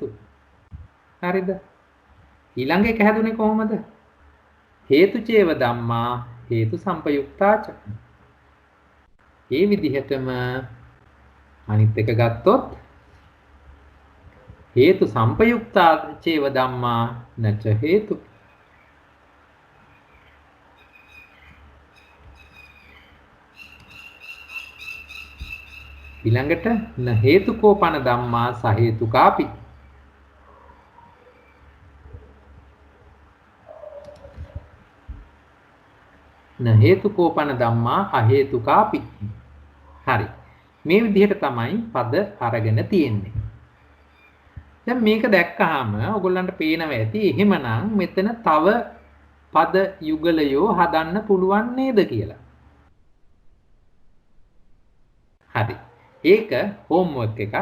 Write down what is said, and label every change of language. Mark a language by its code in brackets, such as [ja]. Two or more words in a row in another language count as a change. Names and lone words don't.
[si] හරිද? ඊළඟ එක හැදුනේ කොහොමද? [pi] හේතුචේව ධම්මා හේතු සම්පයුක්තාච. [si] මේ විදිහටම අනිත් එක ගත්තොත් [pi] හේතු සම්පයුක්තා චේව ධම්මා නච හේතු. ඊළඟට න හේතුකෝපන ධම්මා සහේතුකාපි. න හේතුකෝපන ධම්මා අහේතුකාපි. [si] හරි. මේ විදිහට තමයි පද අරගෙන තියෙන්නේ. දැන් මේක දැක්කහම ඔයගොල්ලන්ට පේනවා ඇති එහෙමනම් මෙතන තව පද යුගලයෝ හදන්න පුළුවන් නේද කියලා. හරි. ඒක හෝම්වර්ක් එකක්.